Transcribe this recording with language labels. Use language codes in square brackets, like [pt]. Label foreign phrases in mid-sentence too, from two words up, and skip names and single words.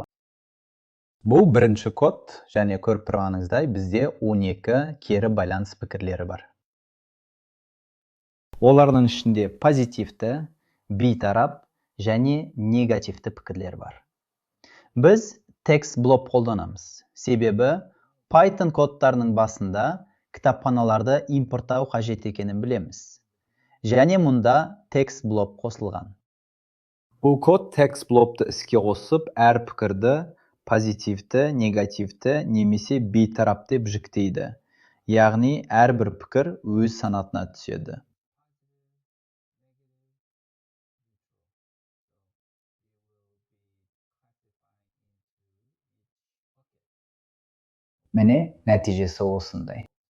[kk] Бұл бірінші код, және көріп тұрғаныңыздай бізде 12 кері байланыс пікірлері бар. Олардың ішінде позитивті, бейтарап және негативті пікірлер бар. Біз text blob қолданамыз. Себебі Python кодтарының басында кітапханаларды импорттау қажет екенін білеміз. Және мұнда text blob қосылған. Бұл код text blobты іске қосып, әр пікірді позитивті, негативті немесе бейтарап деп жіктейді. Яғни әрбір пікір өз санатына түседі. Міне нәтижесі осындай.